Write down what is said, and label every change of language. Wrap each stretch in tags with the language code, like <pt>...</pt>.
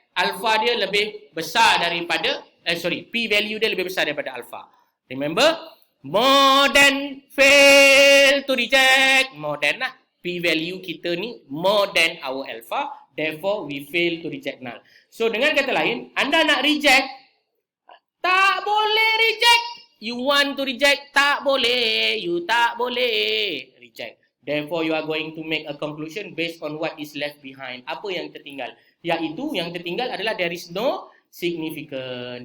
<ms>Alpha dia lebih besar daripada p value dia lebih besar daripada alpha.</ms> <en>Remember, more than fail to reject, more than lah. P value</en> <ms>kita ni</ms> <en>more than our alpha, therefore we fail to reject null.</en> <ms>So dengan kata lain, anda nak reject, tak boleh reject.</ms> <en>You want to reject,</en> <ms>tak boleh.</ms> <en>You tak boleh reject. Therefore, you are going to make a conclusion based on what is left behind.</en> <ms>Apa yang tertinggal? Iaitu yang tertinggal adalah</ms> <en>there is no significant.</en>